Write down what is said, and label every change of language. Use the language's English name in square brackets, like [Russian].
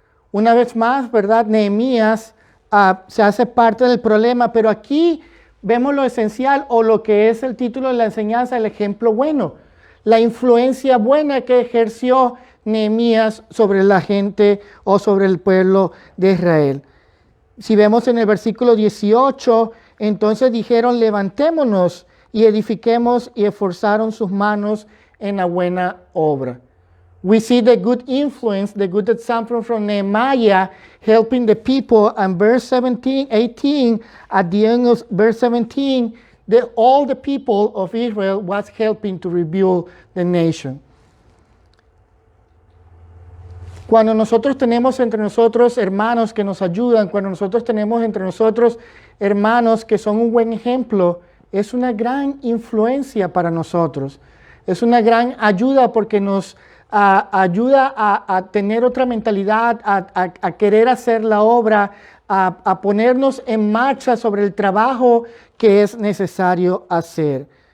[Spanish] Una vez más, ¿verdad? Nehemías se hace parte del problema, pero aquí vemos lo esencial o lo que es el título de la enseñanza, el ejemplo bueno, la influencia buena que ejerció Nehemías sobre la gente o sobre el pueblo de Israel. Si vemos en el versículo 18, entonces dijeron, levantémonos y edifiquemos, y esforzaron sus manos en la buena obra. [English] We see the good influence, the good example from Nehemiah helping the people. And verse 18, at the end of verse 17, all the people of Israel was helping to rebuild the nation. [Spanish] Cuando nosotros tenemos entre nosotros hermanos que nos ayudan, cuando nosotros tenemos entre nosotros hermanos que son un buen ejemplo, es una gran influencia para nosotros. Es una gran ayuda porque nos ayuda a tener otra mentalidad, a querer hacer la obra, a ponernos en marcha sobre el trabajo que es necesario hacer.